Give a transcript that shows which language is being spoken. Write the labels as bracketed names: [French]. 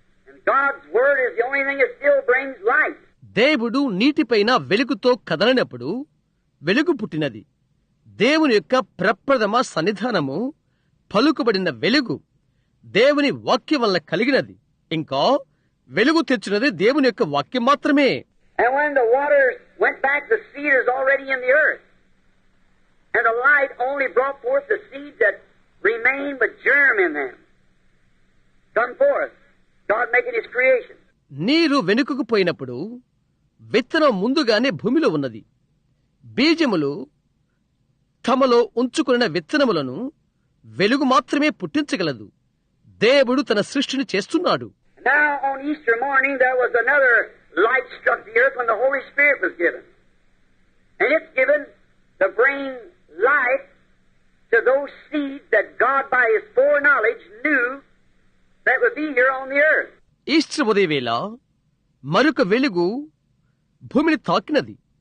[English] And God's Word is the only thing that still brings light. [Telugu] దేవుడు నీటిపైన వెలుగుతో కదలినప్పుడు వెలుగు పుట్టినది. దేవుని యొక్క ప్రప్రథమ సన్నిధానము పలుకుబడిన వెలుగు దేవుని వాక్యం వల్ల కలిగినది. ఇంకా వెలుగు తెచ్చినది దేవుని యొక్క వాక్యం మాత్రమే. [English] And when the waters went back, the seed is already in the earth. And the light only brought forth the seeds that remained with germ in them. Come forth. God making His creation. [Telugu] నీరు వెనుకకు పోయినప్పుడు విత్తనం ముందుగానే భూమిలో ఉన్నది. బీజములు తమలో ఉంచుకున్న విత్తనములను వెలుగు మాత్రమే పుట్టించగలదు. దేవుడు తన సృష్టిని చేస్తున్నాడు. [English] Now on Easter morning there was another light struck the earth when the Holy Spirit was given. And it's given to bring light to those seeds that God by His foreknowledge knew that would be here on the earth. [Telugu] Easter ఉదయవేళ మరొక వెలుగు భూమిని తాకినది.